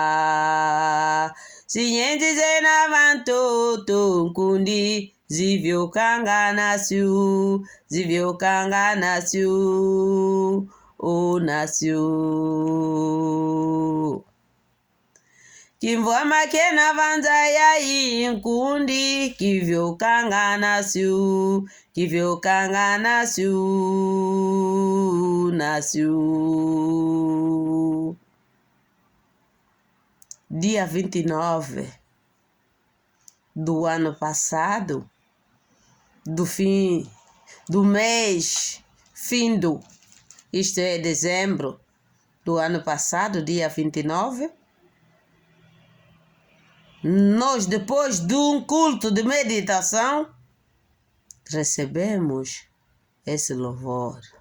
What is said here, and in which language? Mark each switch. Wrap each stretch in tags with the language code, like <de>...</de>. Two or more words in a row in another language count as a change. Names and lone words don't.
<kg>Sinyenzi zena vantoto nkundi zivyo kanganasyu onasyu Kimvwa makena vanzayai nkundi kivyo kanganasyu</kg> <pt>nasyu Dia 29 do ano passado, do mês findo, isto é dezembro do ano passado, dia 29, nós depois de um culto de meditação, recebemos esse louvor,</pt>